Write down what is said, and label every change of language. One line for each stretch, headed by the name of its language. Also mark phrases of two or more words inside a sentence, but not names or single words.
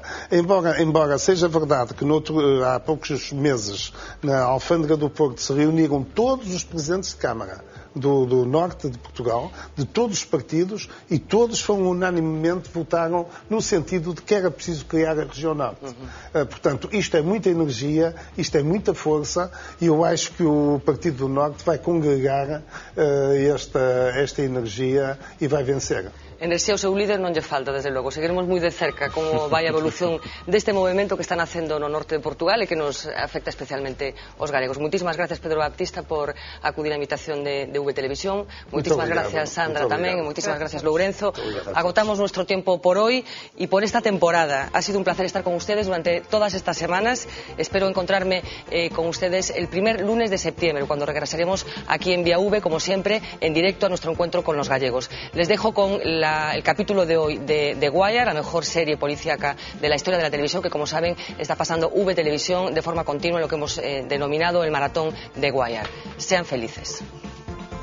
Portuguese: Embora seja verdade que há poucos meses, na Alfândega do Porto, se reuniram todos os presidentes de Câmara do norte de Portugal, de todos os partidos, e todos unanimemente votaram no sentido de que era preciso criar a região norte. Portanto, isto é muita energia, isto é muita força, e eu acho que o Partido do Norte vai congregar esta energia e vai vencer.
Galician: Enerxía ao seu líder non lle falta, desde logo. Seguiremos moi de cerca como vai a evolución deste movimento que están facendo no norte de Portugal e que nos afecta especialmente aos galegos. Moitísimas gracias, Pedro Baptista, por acudir á invitación de V Televisión. Moitísimas gracias, Sandra, tamén, e moitísimas gracias, Lourenzo.
Spanish: Agotamos nuestro tiempo por hoy y por esta temporada. Ha sido un placer estar con ustedes durante todas estas semanas. Espero encontrarme con ustedes el primer lunes de septiembre, cuando regresaremos aquí en Vía V, como siempre, en directo a nuestro encuentro con los gallegos. Les dejo con el capítulo de hoy de Wire, la mejor serie policíaca de la historia de la televisión, que como saben está pasando V Televisión de forma continua en lo que hemos denominado el maratón de Wire.